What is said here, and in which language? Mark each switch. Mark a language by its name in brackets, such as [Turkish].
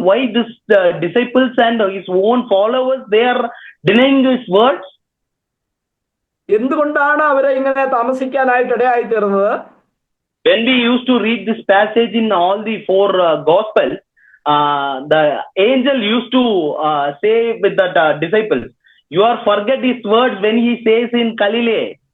[English] Why this disciples and his own followers, they are denying his words? [Malayalam] എന്തുകൊണ്ടാണ് അവരെ ഇങ്ങനെ താമസിക്കാനായിട്ട് ഇടയായി തീർന്നത്? [English] When we used to read this passage in all the four Gospels, the angel used to say with the disciples, "You are forget his words when he says in Galilee."